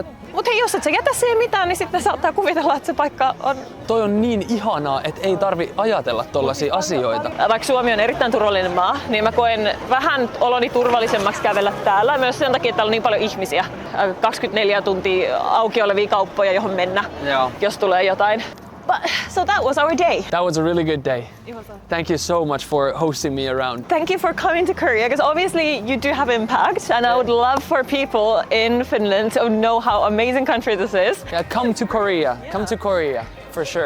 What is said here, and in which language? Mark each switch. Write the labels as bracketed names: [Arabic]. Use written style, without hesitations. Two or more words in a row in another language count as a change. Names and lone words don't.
[Finnish] Mut hei, jos et sä jätä siihen mitään, niin sitten saattaa kuvitella, että se paikka on. toi on niin ihanaa, että ei tarvi ajatella tollasia asioita. Vaikka Suomi on erittäin turvallinen maa, niin mä koen vähän oloni turvallisemmaksi kävellä täällä. Myös sen takia, että täällä on niin paljon ihmisiä. 24 tuntia auki olevia kauppoja, johon mennä, jos tulee jotain. [English] So that was our day. That was a really good day. Thank you so much for hosting me around. Thank you for coming to Korea, because obviously you do have impact, and I would love for people in Finland to know how amazing country this is. Yeah, come to Korea. Come to Korea for sure.